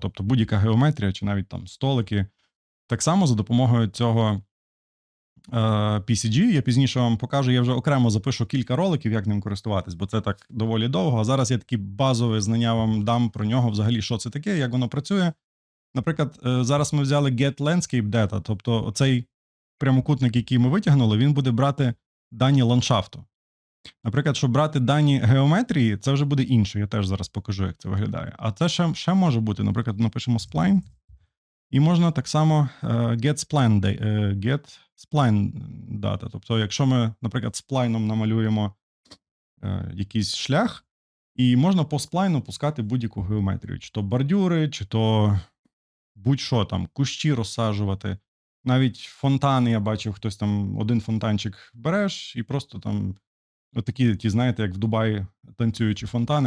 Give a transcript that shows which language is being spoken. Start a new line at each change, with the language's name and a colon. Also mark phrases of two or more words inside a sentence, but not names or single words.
Ukrainian: Тобто будь-яка геометрія, чи навіть там столики. Так само за допомогою цього PCG, я пізніше вам покажу, я вже окремо запишу кілька роликів, як ним користуватись, бо це так доволі довго. А зараз я такі базові знання вам дам про нього, взагалі, що це таке, як воно працює. Наприклад, зараз ми взяли
English: get landscape data,
Ukrainian: тобто оцей прямокутник, який ми витягнули, він буде брати дані ландшафту. Наприклад, щоб брати дані геометрії, це вже буде інше, я теж зараз покажу, як це виглядає. А це ще може бути, наприклад, напишемо spline, і можна так само
English: get spline data.
Ukrainian: Тобто, якщо ми, наприклад, сплайном намалюємо якийсь шлях, і можна по сплайну пускати будь-яку геометрію, чи то бордюри, чи то будь-що там, кущі розсаджувати. Навіть фонтани, я бачив, хтось там один фонтанчик береш і просто там отакі, ті, знаєте, як в Дубаї танцюючі фонтани.